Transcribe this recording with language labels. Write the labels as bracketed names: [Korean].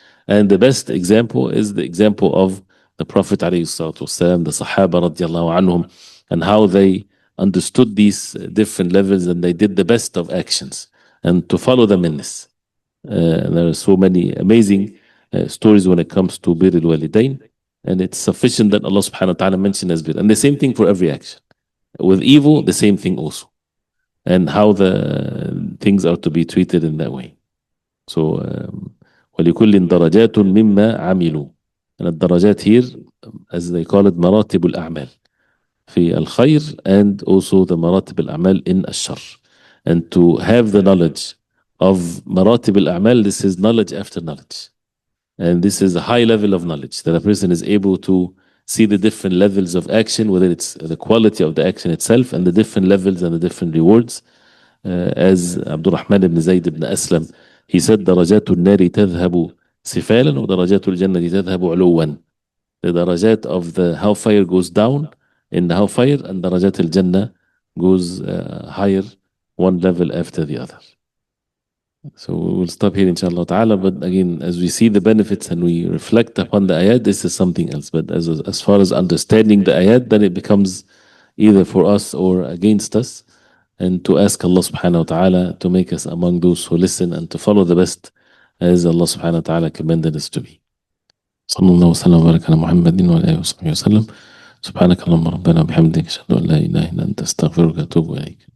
[English] And the best example is the example of the Prophet alayhi salatu wasalam, the Sahaba radiallahu anhum, and how they understood these different levels and they did the best of actions and to follow them in this. There are so many amazing stories when it comes to bir al-walidain, and it's sufficient that Allah subhanahu wa ta'ala mentioned as bir. And the same thing for every action. With evil, the same thing also. And how the things are to be treated in that way. [Arabic] So, وَلِكُلٍّ دَرَجَاتٌ مِمَّا عَمِلُوا. [English] And the darajat here, as they call it, maratib al-a'mal. في الخير, and also the maratib al-a'mal in al-shar. And to have the knowledge of maratib al-a'mal, this is knowledge after knowledge. And this is a high level of knowledge, that a person is able to see the different levels of action, whether it's the quality of the action itself and the different levels and the different rewards. As Abdul Rahman ibn Zayd ibn Aslam, he said, درجات النار تذهب سفالا ودرجات الجنة تذهب علوا. The darajat of the hellfire goes down in the hellfire, and darajat al-Jannah goes higher, one level after the other. So we'll stop here inshallah ta'ala, but again, as we see the benefits and we reflect upon the ayat, this is something else. But as far as understanding the ayat, then it becomes either for us or against us, and to ask Allah subhanahu wa ta'ala to make us among those who listen and to follow the best as Allah subhanahu wa ta'ala commanded us to be. [Arabic] صلى الله وسلم وبارك على محمد وعلى آله وصحبه وسلم. سبحانك اللهم ربنا وبحمدك أشهد أن لا إله إلا أنت أستغفرك وأتوب إليك.